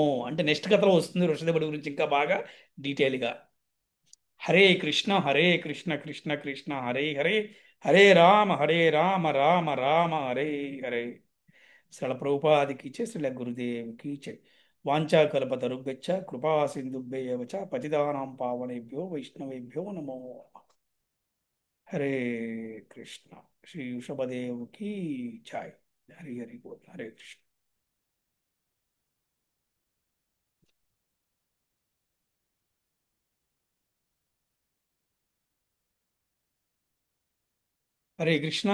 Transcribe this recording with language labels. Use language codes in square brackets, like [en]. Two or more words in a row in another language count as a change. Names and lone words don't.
[te] అంటే నెక్స్ట్ కథలో వస్తుంది వృషభదేవుడి గురించి ఇంకా బాగా డీటెయిల్గా. [sa] హరే కృష్ణ హరే కృష్ణ కృష్ణ కృష్ణ హరే హరే, హరే రామ రామ రామ హరే హరే. [te] శ్రీల ప్రభుపాదికి చే, శ్రీల గురుదేవికి చే. [sa] వాంఛాకల్పతరుభ్యశ్చ కృపా సింధుభ్యైవ చ పతితానాం పావనేభ్యో వైష్ణవేభ్యో నమో. హరే కృష్ణ. [te] శ్రీ వృషభదేవుకి జై. [bn] হরি হরি বোল. [sa] హరే కృష్ణ. హరే కృష్ణ.